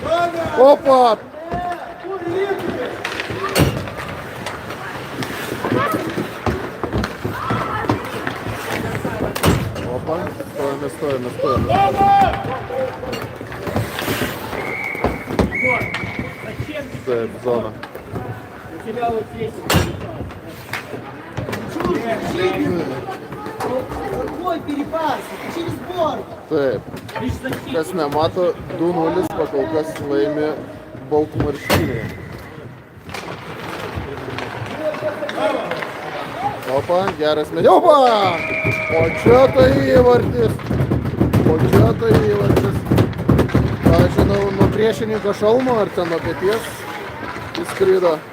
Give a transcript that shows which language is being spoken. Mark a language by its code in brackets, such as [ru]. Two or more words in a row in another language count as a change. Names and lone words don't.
[lt] Opa. Opa, stojame. Taip, zona. [ru] Какой перепас? Через борт. [lt] Taip. Kas nemato, 2-0 pakol kas laimi Baltmarškinėje. Opa, geras medis. Opa! O čia tai įvartis. Ką žinau, nuo priešininko šalmo ar ten nuo peties įskrido.